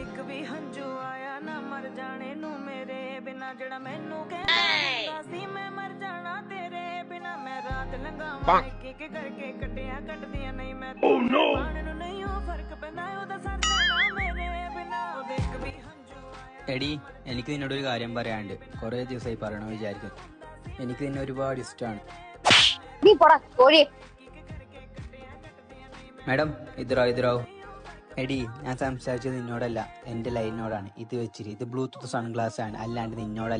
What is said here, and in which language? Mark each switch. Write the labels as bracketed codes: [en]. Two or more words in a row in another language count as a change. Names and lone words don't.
[pa] ਵੀ ਹੰਝੂ ਆਇਆ ਨਾ ਮਰ ਜਾਣੇ ਨੂੰ ਮੇਰੇ ਬਿਨਾ ਜਿਹੜਾ ਮੈਨੂੰ ਕਹਿੰਦਾ ਸੀ ਮੈਂ ਮਰ ਜਾਣਾ ਤੇਰੇ ਬਿਨਾ ਮੈਂ ਰਾਤ ਲੰਘਾਵਾਂ ਇੱਕ ਕਰਕੇ ਕੱਟਦੀਆਂ ਨਹੀਂ ਮੈਂ ਪਾਣ ਨੂੰ ਨਹੀਂ ਉਹ ਫਰਕ ਪੈਂਦਾ ਉਹਦਾ ਸਰ ਜਾਣਾ ਮੇਰੇ ਬਿਨਾ ਉਹ ਇੱਕ ਵੀ ਹੰਝੂ ਆਇਆ [ml] എടി എനിക്ക് നിന്നോടൊരു കാര്യം പറയാനുണ്ട്. കുറേ ദിവസമായി പറയണമെന്ന് വിചാരിക്കും. എനിക്ക് നിന്നെ ഒരുപാട് ഇഷ്ടമാണ്. നീ പോടാ കോഴി. മാഡം ഇതിറാവും. എടി ഞാൻ സംസാരിച്ചത് നിന്നോടല്ല, എന്റെ ലൈനോടാണ്. ഇത് വെച്ചിട്ട് ഇത് [en] Bluetooth sunglass [ml] ആണ്, അല്ലാണ്ട് നിന്നോടല്ല.